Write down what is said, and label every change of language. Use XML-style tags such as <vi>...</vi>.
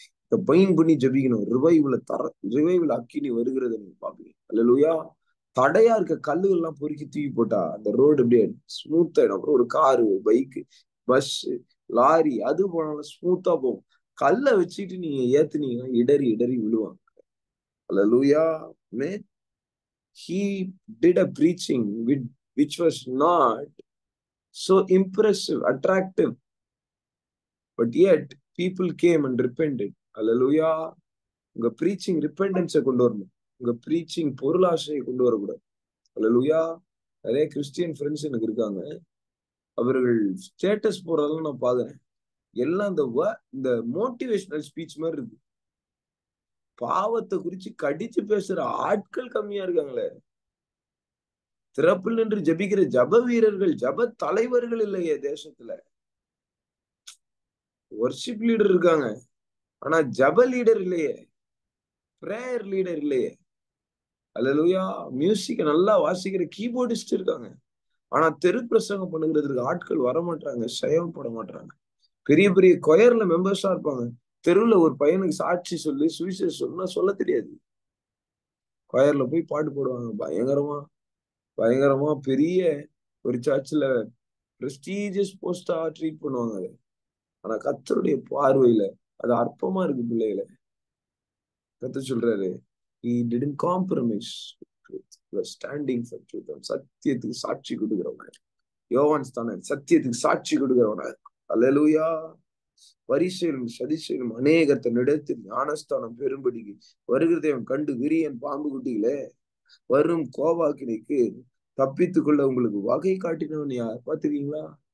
<ta>இதை பைன் பண்ணி ஜபிக்கணும். ரிவைவில் அக்கினி வருகிறத நீங்க பாப்பீங்க. அல்லேலூயா. தடையா இருக்க கல்லுகள் எல்லாம் பொறுக்கி தூக்கி போட்டா அந்த ரோடு அப்படியே ஸ்மூத்தா ஆயிடும். அப்புறம் ஒரு காரு, ஒரு பைக்கு, பஸ், லாரி அது போனாலும் ஸ்மூத்தா போகும். கல்லை வச்சுட்டு நீங்க ஏத்துனீங்கன்னா இடறி விழுவாங்க. அல்லேலூயா.</ta> <en>He did a preaching which was not so impressive, attractive, but yet people came and repented. Hallelujah.</en> <ta>உங்க preaching repentance கொண்டு வரணும். உங்க preaching பொருளாசையை கொண்டு வரக்கூடாது. Hallelujah. நிறைய கிறிஸ்டியன் ஃப்ரெண்ட்ஸ் எனக்கு இருக்காங்க. அவர்கள் ஸ்டேட்டஸ் போறதெல்லாம் நான் பாக்குறேன். எல்லாம் இந்த மோட்டிவேஷனல் ஸ்பீச் மாதிரி இருக்கு. பாவத்தை குறிச்சு கடிச்சு பேசுற ஆட்கள் கம்மியா இருக்காங்களே. திறப்பில் நின்று ஜபிக்கிற ஜப வீரர்கள், ஜப தலைவர்கள் இல்லையே தேசத்துல. வர்ஷிப் லீடர் இருக்காங்க, ஆனா ஜப லீடர் இல்லையே, பிரேயர் லீடர் இல்லையே. அல்லேலூயா. மியூசிக் நல்லா வாசிக்கிற கீபோர்டிஸ்ட் இருக்காங்க, ஆனா தெரு பிரசங்கம் பண்ணுகிறதுக்கு ஆட்கள் வரமாட்டாங்க, செயல்பட மாட்டாங்க. பெரிய பெரிய கொயர்ல மெம்பர்ஸா இருப்பாங்க. தெருவுல ஒரு பையனுக்கு சாட்சி சொல்லி சுவிசேஷம் சொன்னா சொல்ல தெரியாது. கொயர்ல போய் பாட்டு போடுவாங்க. பயங்கரமா பெரிய ஒரு சர்ச்சில் பிரஸ்டீஜியஸ் போஸ்டா ட்ரீட் பண்ணுவாங்க அதை. ஆனா கர்த்தருடைய பார்வையில அது அற்பமா இருக்கு. பிள்ளைகளை கர்த்தர் சொல்றாரு,</ta> <en>he didn't compromise truth. He was standing for truth.</en> <ta>சத்தியத்துக்கு சாட்சி கொடுக்கிறவன யோவான் ஸ்தானன், சத்தியத்துக்கு சாட்சி கொடுக்கிறவன. அல்லேலூயா. பரிசேலும் சதிசேலும் அநேகத்தை நடத்தி ஞானஸ்தானம் பெரும்படிக்கு வருகிறதை அவன் கண்டு விரியன் பாம்பு குட்டிகளே, வரும் கோபாக்கினைக்கு தப்பித்துக் கொள்ள உங்களுக்கு வகை காட்டினவன் யார்? பாத்துக்கீங்களா?</ta>